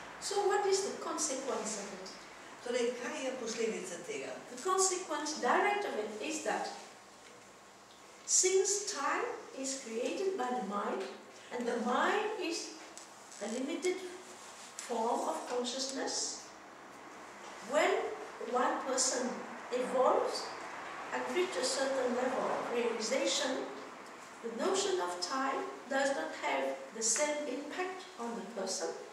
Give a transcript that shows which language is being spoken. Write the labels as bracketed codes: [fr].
[en] So what is the consequence of it? [sl] Torej, kaj je posledica tega? [en] The consequence direct of it is that since time is created by the mind, and the mind is a limited form of consciousness, when one person evolves and reaches a certain level of realization, the notion of time does not have the same impact on the person